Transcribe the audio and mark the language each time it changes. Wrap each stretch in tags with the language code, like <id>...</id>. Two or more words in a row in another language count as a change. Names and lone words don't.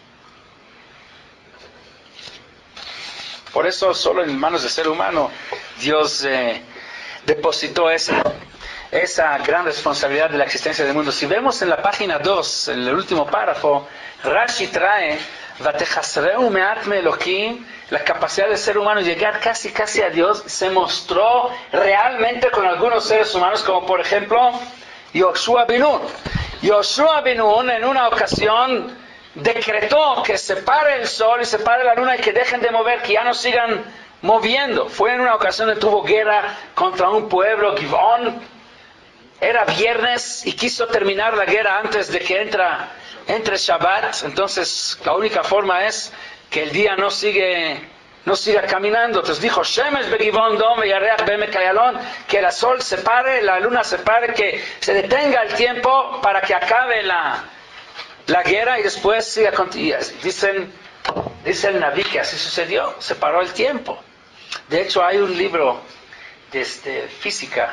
<es>Por eso solo en manos del ser humano Dios depositó esa gran responsabilidad de la existencia del mundo. Si vemos en la página 2, en el último párrafo, Rashi trae</es> <he>"ותחסרהו מעט מאלהים",</he> <es>la capacidad del ser humano de llegar casi a Dios se mostró realmente con algunos seres humanos, como por ejemplo Yoshua ben Nun. Yoshua ben Nun en una ocasión decretó que se pare el sol y se pare la luna y que dejen de mover, que ya no sigan moviendo. Fue en una ocasión que tuvo guerra contra un pueblo, Givón. Era viernes y quiso terminar la guerra antes de que entre Shabbat. Entonces la única forma es que el día no siga caminando. Entonces dijo,</es> <he>שמש בגבעון דום ירח בעמק אילון,</he> <es>que el sol se pare, la luna se pare, que se detenga el tiempo para que acabe la guerra y después siga continuando. Dice el Naví que así sucedió, se paró el tiempo. De hecho hay un libro de física.</es>